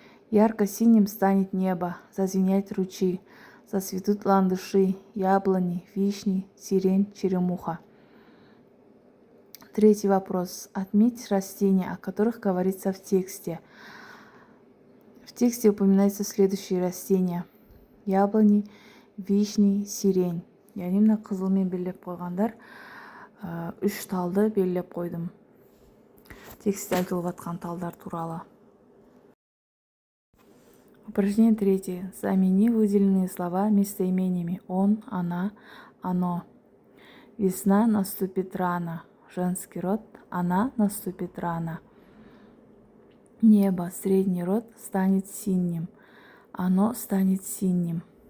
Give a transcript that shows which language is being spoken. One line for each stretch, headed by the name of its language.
Russian: Ярко-синим станет небо, зазвенят ручьи, зацветут ландыши, яблони, вишни, сирень, черемуха. 3 вопрос. Отметь растения, о которых говорится в тексте. В тексте упоминаются следующие растения: яблони, вишни, сирень.
Kazakh: Яғни мына қызылмен белгілеп қойғандар 3 талды белгілеп қойдым. Текстте айтылып жатқан талдар туралы.
Russian: Упражнение 3. Замени выделенные слова местоимениями он, она, оно. Весна наступит рано. Женский род. Она наступит рано. Небо, средний род, станет синим. Оно станет синим.